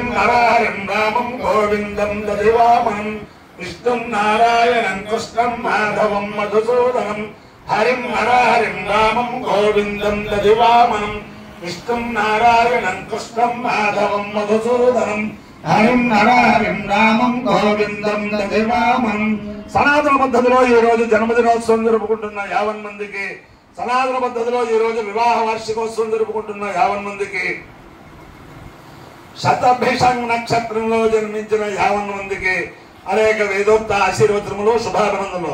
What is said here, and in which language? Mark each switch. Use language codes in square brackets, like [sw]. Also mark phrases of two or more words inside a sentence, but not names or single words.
[sa] हरिं रामं गोविंदं दधिवामनं विष्णु नारायणं कृष्णं माधवं मधुसूदनं हरिं हरिं रामं गोविंदं दधिवामनं विष्णु नारायणं कृष्णं माधवं मधुसूदनं हरिं हरिं रामं गोविंदं दधिवामनं [te] సనాతన పద్ధతిలో ఈ రోజు జన్మదినోత్సవం జరుపుకుంటున్న 50 మందికి సనాతన పద్ధతిలో ఈ రోజు వివాహ వార్షికోత్సవం జరుపుకుంటున్న 50 మందికి శతభిషం నక్షత్రంలో జన్మించిన 50 మందికి అనేక వేదోక్త ఆశీర్వచనములు శుభాభినందనలు.